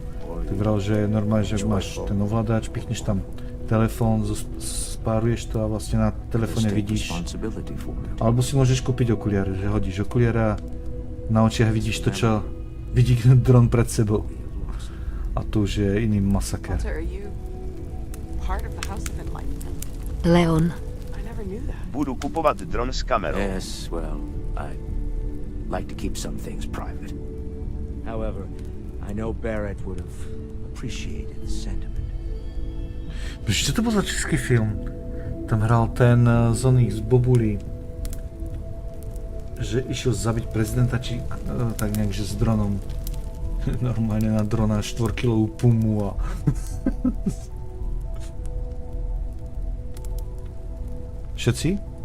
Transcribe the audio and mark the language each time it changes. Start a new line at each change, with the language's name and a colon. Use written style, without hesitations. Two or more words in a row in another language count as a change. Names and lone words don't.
Slovak: Tak vral, že normálne, že máš ten ovládač, pichneš tam telefón, spáruješ to a vlastne na telefóne vidíš. Alebo si môžeš kúpiť okuliare, že hodíš okuliare a na očiach vidíš to, čo vidí dron pred sebou. A to už je iný masaker. Leon.
Czech: Budu kupovat dron s kamerou.
English: Yes, well, I'd like to keep some things private. However, I know Barrett would have appreciated the sentiment.
Slovak: Čo to bol za český film? Tam hral ten z oných z Bobulí, že išiel zabiť prezidenta, či tak nejak, že s dronom. Normálne na drona 4-kilovú pumu a... Všetci?